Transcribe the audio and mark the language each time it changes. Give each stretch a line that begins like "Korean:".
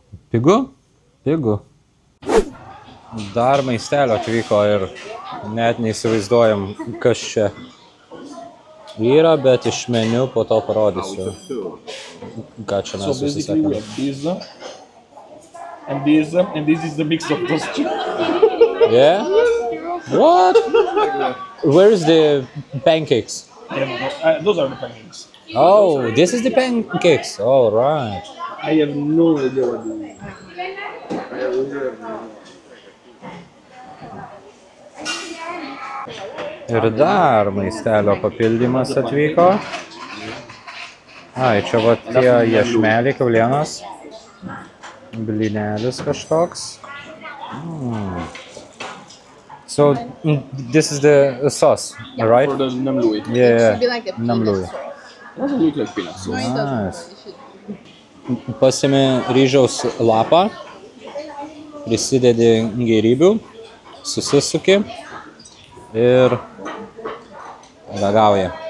Lithuanian: Pigu? Pigu. Dar maistelio atvyko ir net neįsivaizduojam, kas čia yra, bet iš meniu po to parodysiu, ką čia mes užsisakėm.
English: And this is the mix of those two. Yeah? What? Where is the pancakes? Those are the pancakes. Oh, this is the pancakes. All right. I have no idea what they mean.
Lithuanian: Ir dar maistelio papildymas atvyko. Ai, čia va tie iešmeliai, kiaulienos. Blinelis kažkoks.
English: So, this is the sauce, right? For the namlui. Yeah, Should be like a namlui. Doesn't look like peanuts. No, it doesn't. Nice. It should.
Lithuanian: Pasiimi ryžiaus lapą, prisidedi gėrybių, susisuki ir ragauji.